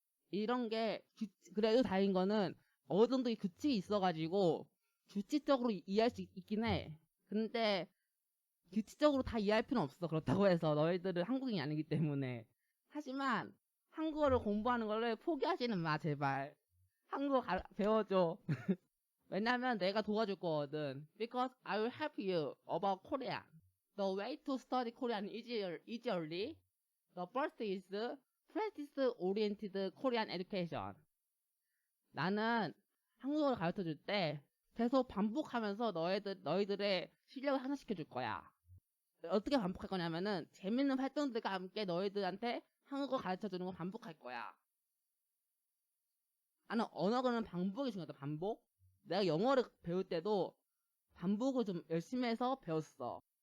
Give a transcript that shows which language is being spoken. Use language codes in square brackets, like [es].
[ko] 이런 게 그래도 다행인 거는 어느 정도 규칙이 있어가지고 규칙적으로 이해할 수 있긴 해. 근데 규칙적으로 다 이해할 필요는 없어. 그렇다고 해서 너희들은 한국인이 아니기 때문에. 하지만 한국어를 공부하는 거를 포기하지는 마 제발. 한국어 배워줘. 왜냐면 내가 도와줄 거거든. [en] Because I will help you about Korean. The way to study Korean easily. The first is practice-oriented Korean education. [ko] 나는 한국어를 가르쳐 줄 때 계속 반복하면서 너희들의 실력을 향상시켜 줄 거야. 어떻게 반복할 거냐면은 재밌는 활동들과 함께 너희들한테 한국어 가르쳐 주는 거 반복할 거야. 나는 언어는 반복이 중요하다. 반복. 내가 영어를 배울 때도 반복을 좀 열심히 해서 배웠어.